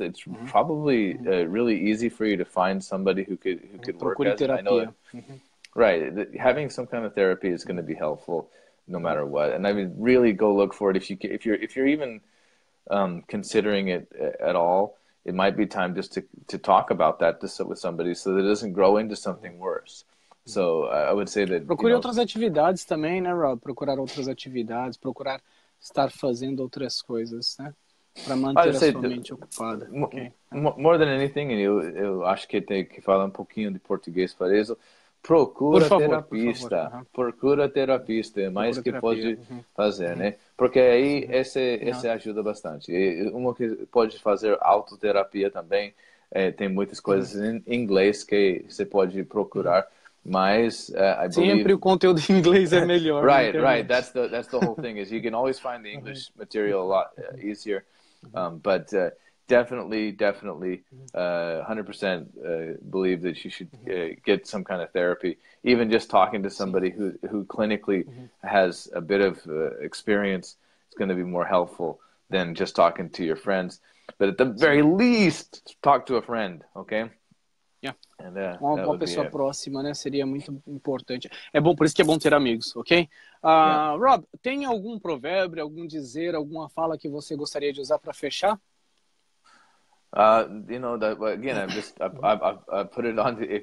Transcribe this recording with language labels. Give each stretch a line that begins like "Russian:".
English: It's probably really easy for you to find somebody who could work as it. I know right. Having some kind of therapy is going to be helpful no matter what. And I mean, really go look for it. If you're even considering it at all, it might be time just to talk about that with somebody so that it doesn't grow into something worse. So I would say that...
Portuguese: Procure outras atividades também, né, Rob? Procurar outras atividades, procurar estar fazendo outras coisas, né? Para manter a sua mente ocupada. More than anything, eu acho que tem que falar um pouquinho de português para isso. Procura terapista. Procura terapista. É mais que pode fazer, né? Porque aí esse ajuda bastante. Uma que pode fazer autoterapia também. Tem muitas coisas em inglês que você pode procurar. Mas sempre o conteúdo em inglês é melhor.
English: Right. That's the whole thing. Is you can always find the English material a lot easier. But definitely, 100% believe that you should get some kind of therapy. Even just talking to somebody who clinically has a bit of experience is going to be more helpful than just talking to your friends. But at the very least, talk to a friend, okay?
Portuguese: And, uma pessoa próxima, né? Seria muito importante. É bom, por isso que é bom ter amigos, ok? Rob, tem algum provérbio, algum dizer, alguma fala que você gostaria de usar para fechar?
English: You know, again, I put it on.